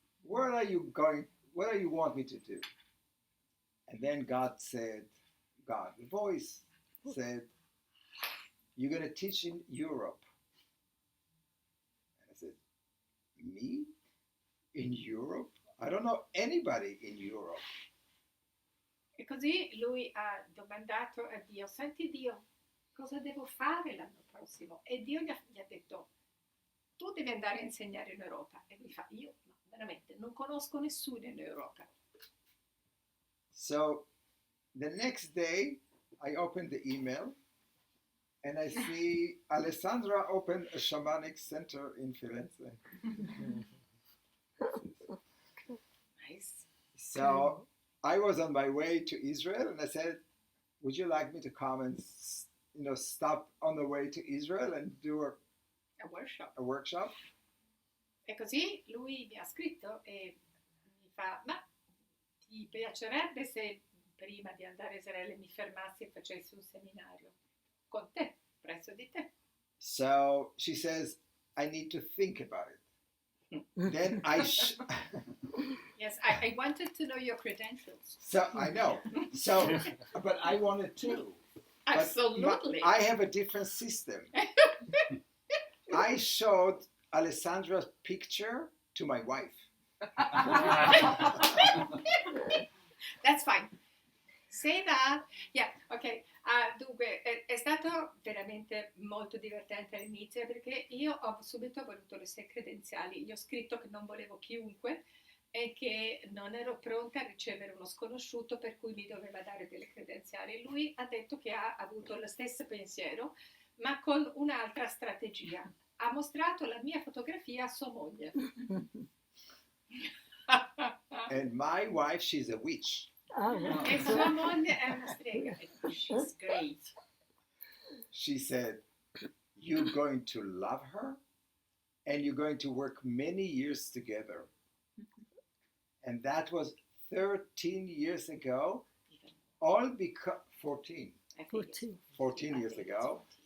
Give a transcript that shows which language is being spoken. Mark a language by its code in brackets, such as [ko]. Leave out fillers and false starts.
[en] What do you want me to do? And then God, the voice said, you're going to teach in Europe. And I said, me? In Europe? I don't know anybody in Europe. [it] E così lui ha domandato a Dio, senti Dio, cosa devo fare l'anno prossimo? E Dio gli ha detto, tu devi andare a insegnare in Europa. E lui fa, io no, veramente non conosco nessuno in Europa. [en] So the next day I opened the email and I see Alessandra opened a shamanic center in Firenze. Nice. So I was on my way to Israel and I said, would you like me to come and stop on the way to Israel and do a workshop? [it] E così lui mi ha scritto e mi fa, ma ti piacerebbe se prima di andare a Israele mi fermassi e facessi un seminario con te, presso di te? [en] So she says, I need to think about it. Then Yes, I wanted to know your credentials. So I know. So, but I wanted to. Absolutely. I have a different system. I showed Alessandra's picture to my wife. That's fine. Say that. Yeah, ok. [it] Dunque, è stato veramente molto divertente all'inizio perché io ho subito voluto le sue credenziali. Gli ho scritto che non volevo chiunque e che non ero pronta a ricevere uno sconosciuto per cui mi doveva dare delle credenziali. Lui ha detto che ha avuto lo stesso pensiero, ma con un'altra strategia. Ha mostrato la mia fotografia a sua moglie. [en] And my wife, she's a witch. Oh, wow. [it] E sua moglie è una strega. [en] She's great. She said, you're going to love her and you're going to work many years together. And that was 13 years ago, all because 14 years ago.